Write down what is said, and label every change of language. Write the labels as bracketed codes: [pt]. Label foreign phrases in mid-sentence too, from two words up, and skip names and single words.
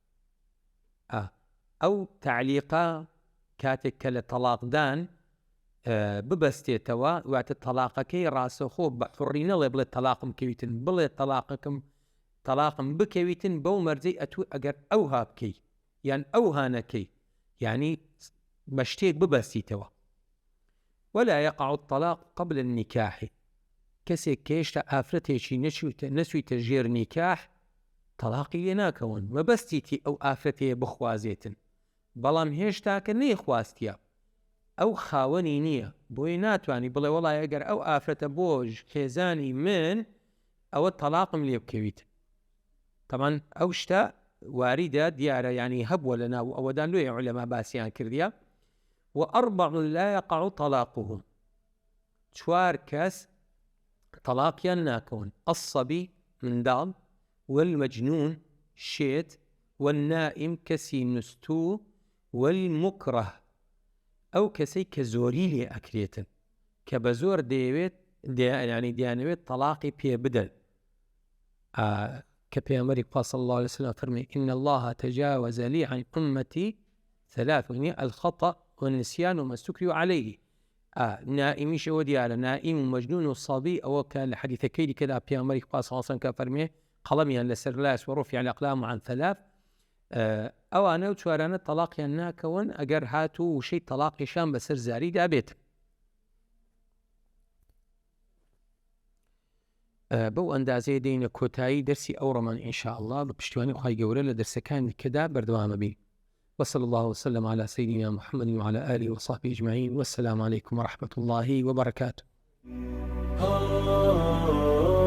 [ckb] ئەو تعلیقە کاتێک کە لە تەلاقدان ببەستێتەوە واتە تەلاقەکەی ڕاستەوخۆ بە حوڕی نەڵێ بڵێ تەلاقم کەویتن بڵێ تەلاقم بکەویتن بەو مەرجەی ئەتو ئەگەر ئەوها بکەی یان ئەوها نەکەی یعنی بە شتێک ببەستیتەوە [ar] ولا يقع الطلاق قبل النكاح [ckb] کەسێک کە هێشتا ئافرەتێکی نەچوویتە ژێر نیکاح تەلاقی لێ ناکەون مەبەستیتی ئەو ئافرەتەیە بخوازێتن بەڵام هێشتا کە نەیخواستیە ئەو خاوەنی نییە بۆی ناتوانانی بڵێ وەڵای ئەگەر ئەو ئافرەتە بۆ خێزانی من ئەوە تەلاقم لێ بکەویت تەمان ئەو شتە واریدە دیارە ینی هەبووە لە ناو ئەوەدان لێ عولەما باسییان کردیە [ar] وأربع لا يقع طلاقهم [ckb] چوار کەس تەلاقیان ناکەون الصبي منداڵ والمجنون شێت والنائم کەسی نوستوو والمكره ئەو کەسەی کە زۆری لێ ئەکرێتن کە بە زۆر دەیانەوێت تەلاقی پێ بدەن کە پێغەمبەری خوا [ar] صلی الله عليه وسلم [ckb] فەرمێ [ar] إن الله تجاوز لي عن أمتي ثلاث الخطأ والنسيان وما استكرهوا عليه [ckb] نائمیش ئەوە دیارە نائیم و مەجنون و صەبی ئەوە کە لە حەدیثەکەی کەدا پێغەمبەری خوا [ar] صلی الله عليه وسلم [ckb] کە فەرمێ قەڵەمیان لەسەر لاس [ar] ورفع الأقلام عن ثلاث [ckb] ئەوانە و چوارانە تەلاقیان ناکەون ئەگەر هاتوو وشەی تەلاقیشان بەسەر زاریدا بێت بەو ئەندازەیە دێینە کۆتایی دەرسی ئەو ڕۆمان [ar] ئینشاء الله [ckb] بە پشتیوانی خوای گەورە لە دەرسەکانی کەدا بەردەوامە بین [ar] وصلى الله وسلم على سيدنا محمد وعلى آله وصحبه أجمعين والسلام عليكم ورحمة الله وبركاته